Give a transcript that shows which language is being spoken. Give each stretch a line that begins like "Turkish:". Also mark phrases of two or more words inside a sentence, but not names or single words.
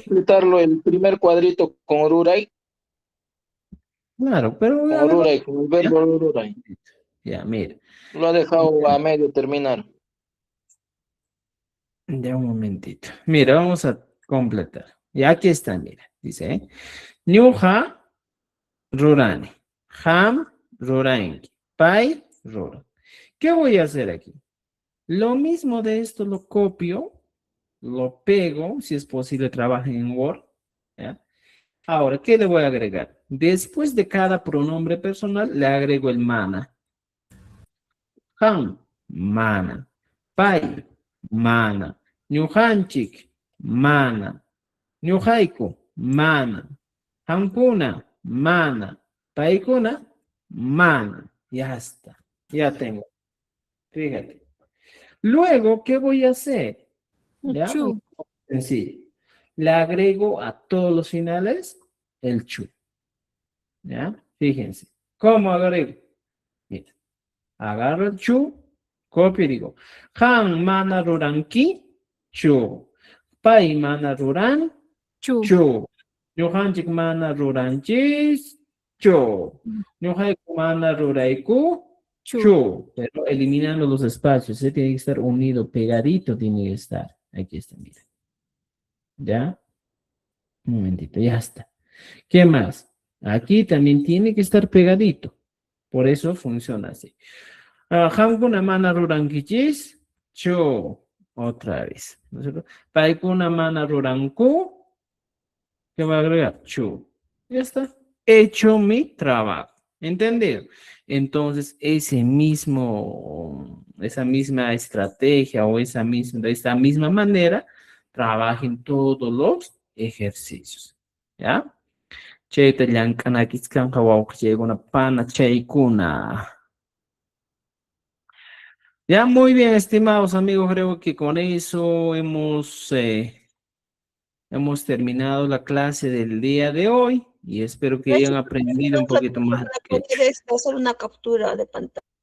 Spanish: completarlo el primer cuadrito con Ururay? claro, pero Con a ver, Ururay, con el verbo Ururay. ya, mira, Lo ha dejado a medio terminar. ya un momentito. Mira, vamos a completar. Y aquí está, mira, dice,
Quechua: Ñuqa rurani, ham ruranki, pay ruran.
Spanish: ¿Qué voy a hacer aquí? Lo mismo de esto lo copio, lo pego, si es posible trabajen en Word, ¿ya? Ahora, ¿qué le voy a agregar? Después de cada pronombre personal, le agrego el mana.
Quechua: Han, mana. Pai, mana. Ñujanchik, mana. Ñujaiku, mana. Hankuna, mana. Paikuna, mana.
Spanish: Ya está. Ya tengo. Fíjate. Luego, ¿qué voy a hacer? ¿Ya?
Quechua: Chu.
Spanish: Sencillo. Le agrego a todos los finales el chu. ¿Ya? Fíjense. ¿Cómo agrego? Mira. Agarro el chu, copio y digo,
Quechua: Han mana ruranki, chu. Pai mana ruran, chu. Ñujanchik mana ruranchis, chu. Ñujaiku mana ruraiku, chu.
Spanish: Pero eliminando los espacios, se tiene que estar unido, pegadito tiene que estar. Aquí está, mira. ¿Ya? Un momentito, ya está. ¿Qué más? Aquí también tiene que estar pegadito. Por eso funciona así.
Quechua: Hankuna mana rurankichis, chu.
Spanish: Otra vez. ¿No es cierto?
Quechua: Paikuna mana ruranku,
Spanish: ¿qué va a agregar? Chu. Ya está. Hecho mi trabajo. ¿Entendido? Entonces, esa misma estrategia o de esta misma manera, trabajen todos los ejercicios. ¿Ya?
Quechua: Chayta llank'anakiskanqa wawqichaykuna pana chaykuna.
Spanish: Ya, muy bien, estimados amigos, creo que con eso hemos terminado la clase del día de hoy y espero que hayan aprendido un poquito más. Puedes hacer una captura de pantalla.